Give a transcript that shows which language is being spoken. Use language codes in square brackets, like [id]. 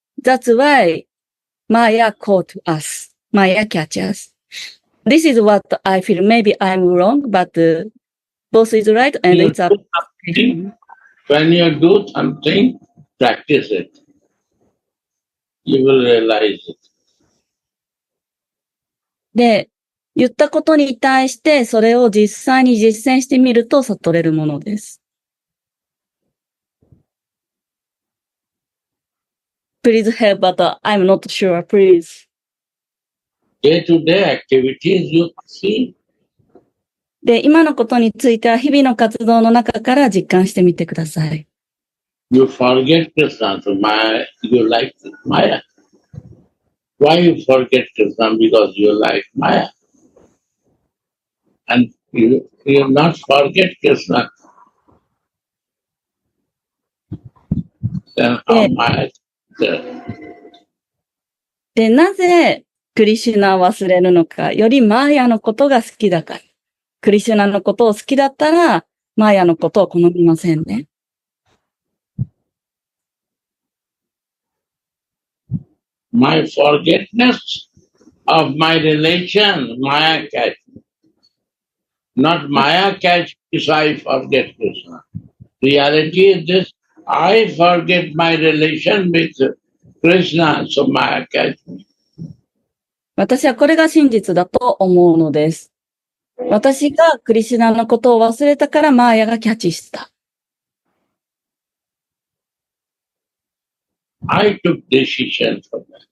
[en] That's why Maya caught us. Maya catch us. This is what I feel. Maybe I'm wrong, but both is right and You it's up. do something. When you do something, practice it. You will realize it. [ja] で、言ったことに対して、それを実際に実践してみると悟れるものです。 [en] Please help, but I'm not sure, please. Day-to-day activities you see. [ja] で、今のことについては日々の活動の中から実感してみてください。 [en] You forget Krishna, so Maya, you like Maya. Why you forget Krishna? Because you like Maya. And you not forget Krishna. Then how Maya is there? [ja] で、なぜクリシュナを忘れるのか、よりマーヤのことが好きだから。クリシュナのことを好きだったら、マーヤのことを好みませんね。 [en] My forgetfulness of my relation, Maya catch me. Not Maya catch me, so I forget Krishna. Reality is this, I forget my relation with Krishna, so Maya catch me. [ja] 私はこれが真実だと思うのです。私がクリシュナのことを忘れたからマーヤがキャッチした。 [en] I took decision for that.